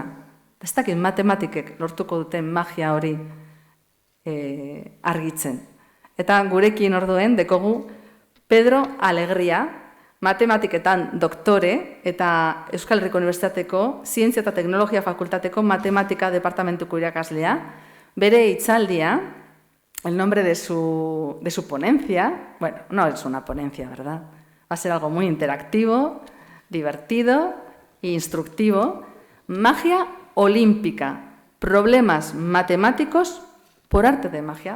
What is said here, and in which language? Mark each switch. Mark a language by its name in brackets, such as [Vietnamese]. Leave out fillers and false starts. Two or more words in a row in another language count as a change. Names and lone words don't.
[Basque] Ez dakit matematikek lortuko duten magia hori argitzen. Eta gurekin orduen dekogu Pedro Alegria, matematiketan doktore eta Euskal Herriko Unibertsitateko Zientzia eta Teknologia Fakultateko Matematika Departamentuko irakaslea. Bere hitzaldia, [Spanish] el nombre de su ponencia, bueno, no es una ponencia, ¿verdad? Va a ser algo muy interactivo, divertido e instructivo. Magia olímpica, problemas matemáticos por arte de magia.